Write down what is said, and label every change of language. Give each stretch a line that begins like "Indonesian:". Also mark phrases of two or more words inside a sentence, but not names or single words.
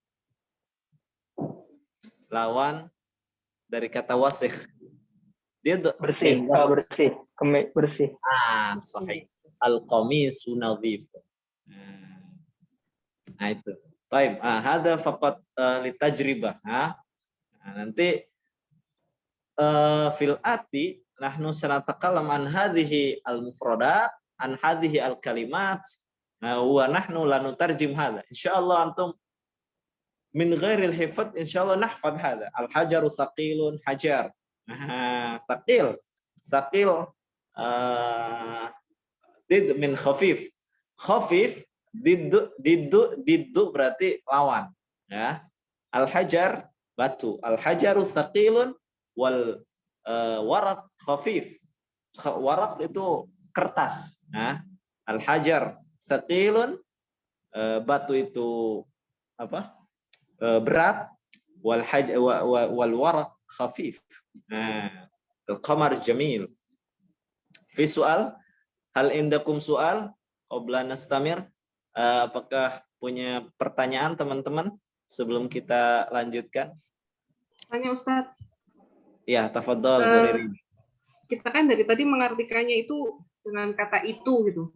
Indonesian: Lawan dari kata wasikh. Dia Bersih. Bersih.
Arabic: صحيح. القميص نظيف.
Indonesian: Nah itu. Taib.
Arabic: هذا فقط للتجربة. Nanti في الآتي نحن سنتكلم عن هذه المفردات، عن هذه الكلمات، ونحن لنترجم هذا. إن شاء الله أنتم من غير الحفظ إن شاء الله نحفظ هذا. الحجر ثقيل حجر. ثقيل ضد من خفيف. خفيف ضده
Indonesian: berarti lawan, ya. Al-hajar batu.
Arabic: الحجر ثقيل والورق خفيف.
Indonesian: Warak itu kertas.
Arabic: الحجر ثقيل,
Indonesian: batu itu apa? Berat.
Arabic: والورق خفيف. القمر جميل. في سؤال، هل عندكم سؤال قبل نستمر?
Indonesian: Apakah punya pertanyaan teman-teman sebelum kita lanjutkan? Tanya Ustadz. Ya, tafadhol Bu Ririn. Kita kan dari tadi mengartikannya itu dengan kata itu gitu.